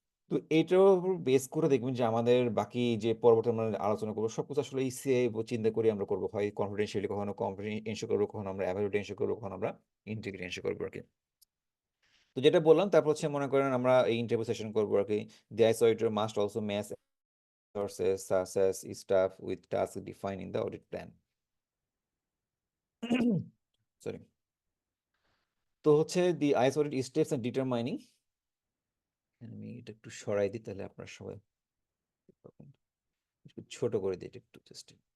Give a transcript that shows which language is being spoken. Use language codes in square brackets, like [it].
[bn] তো এটার উপর বেস করে দেখবেন যে আমাদের বাকি যে পরবর্তী আমরা আলোচনা করবো সবকিছু আসলে এই সিআইএ চিন্তা করে আমরা করবো। হয় কনফিডেন্সিয়ালি, কখনো এনশিওর করবো, কখনো আমরা অ্যাভেইলেবিলিটি এনশিওর করবো, কখনো আমরা ইন্টিগ্রিটি এনশিওর করবো আরকি। তো যেটা বললাম তারপর হচ্ছে মনে করেন আমরা এই ইন্টারভিউ সেশন করবো আরকি। [en] The ISO auditor must also match sources such as staff with tasks defined in the audit plan. [bn] Sorry. তো হচ্ছে [en] the ISO audit steps and determining, [bn] আমি এটা একটু সরাই দিই তাহলে আপনারা সবাই পাবেন। একটু ছোট করে দিই এটা একটু জাস্ট।